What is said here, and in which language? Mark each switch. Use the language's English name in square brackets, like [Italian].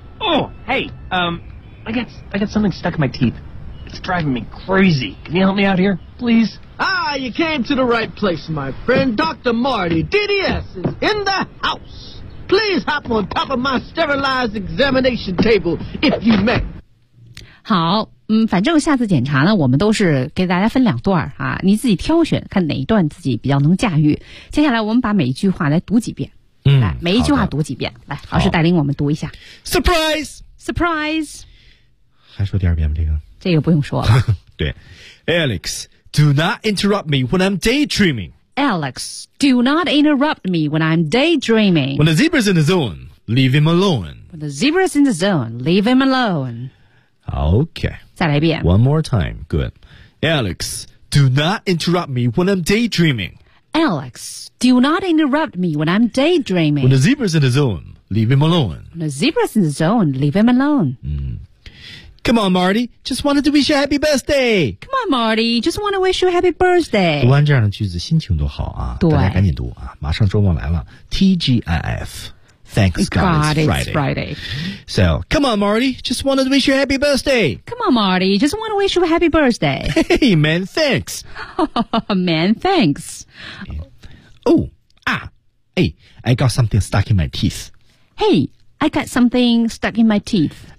[English] Oh, hey, I got something stuck in my teeth. It's driving me crazy. Can you help me out here, please? Ah, you came to the right place, my friend. Dr. Marty, DDS, is in the house. Please hop on top of my sterilized examination table, if you may. [Chinese] 好，反正下次检查呢，我们都是给大家分两段啊，你自己挑选，看哪一段自己比较能驾驭。接下来我们把每一句话来读几遍。来，每一句话读几遍。来，老师带领我们读一下。 [English] Surprise! Surprise! [Chinese] 还说第二遍吧，这个。这个不用说了。 [English] 对 ，Alex, do not interrupt me when I'm daydreaming. Alex, do not interrupt me when I'm daydreaming. When the zebra's in the zone, leave him alone. When the zebra's in the zone, leave him alone. Okay. [Chinese] 再来一遍。 [English] One more time. Good. Alex, do not interrupt me when I'm daydreaming. Alex, do not interrupt me when I'm daydreaming. When the zebra's in the zone, leave him alone. When the zebra's in the zone, leave him alone. Come on, Marty. Just wanted to wish you a happy birthday. Come on, Marty. Just want to wish you a happy birthday. [Chinese] 读完这样的句子，心情都好啊！对，大家赶紧读啊！马上周末来了 ，TGIF. [English] Thanks God, it's Friday. So, come on, Marty. Just wanted to wish you a happy birthday. Come on, Marty. Just want to wish you a happy birthday. Hey, man. Thanks. Man, thanks. Oh, hey, I got something stuck in my teeth. Hey, I got something stuck in my teeth.